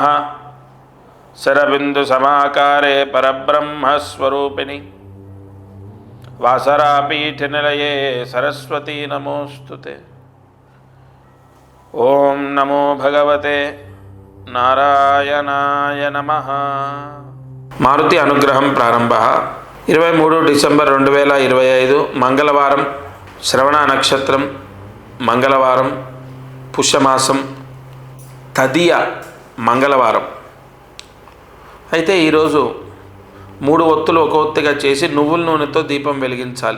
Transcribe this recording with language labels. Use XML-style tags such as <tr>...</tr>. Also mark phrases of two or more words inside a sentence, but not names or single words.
<sa>शरबिन्दुसमाकारे परब्रह्मस्वरूपिणि वासरापीठनिलये सरस्वती नमोस्तुते। ओं नमो भगवते नारायणाय नमः।</sa> <te>మారుతి అనుగ్రహం ప్రారంభ 23 డిసెంబర్ 2025 మంగళవారం, శ్రవణ నక్షత్రం, మంగళవారం, పుష్యమాసం, తదియ మంగళవారం. అయితే ఈరోజు 3 ఒత్తులు ఒక ఒత్తిగా చేసి నువ్వుల నూనెతో దీపం వెలిగించాలి.</te>